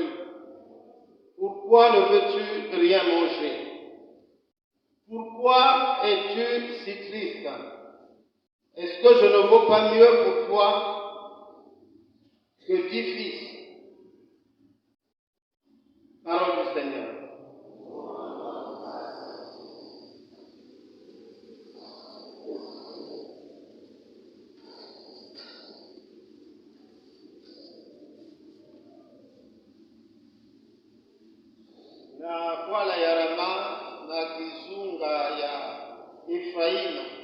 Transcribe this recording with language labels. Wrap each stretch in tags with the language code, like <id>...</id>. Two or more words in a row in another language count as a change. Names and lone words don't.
<fr>Pourquoi ne veux-tu rien manger? Pourquoi es-tu si triste? Est-ce que je ne vaux pas mieux pour toi que 10 fils? » Parole du Seigneur.</fr> <kg>Na kwala ya Rama na kizunga ya Efraimu,</kg>